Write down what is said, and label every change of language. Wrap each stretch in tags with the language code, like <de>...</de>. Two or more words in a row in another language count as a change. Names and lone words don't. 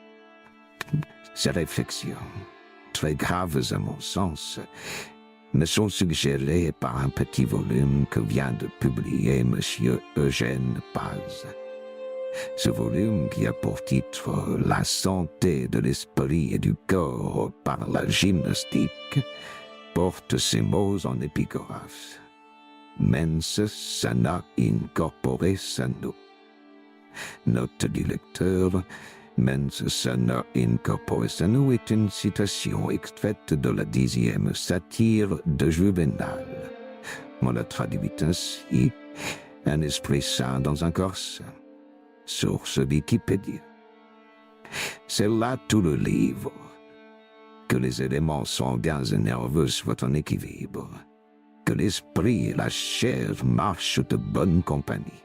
<fr>Ces réflexions, très graves à mon sens, me sont suggérées par un petit volume que vient de publier M. Eugène Paz. Ce volume, qui a pour titre « La santé de l'esprit et du corps par la gymnastique », porte ces mots en épigraphe.</fr> <la>Mens sana in corpore sano.</la> <fr>Note du lecteur,</fr> <la>Mens sana in corpore sano</la> <fr>est une citation extraite de la 10e satire de Juvénal. On la traduit ainsi, un esprit sain dans un corps sain. Source Wikipédia. C'est là tout le livre. Que les éléments sanguins et nerveux soient en équilibre, que l'esprit et la chair marchent de bonne compagnie.</fr>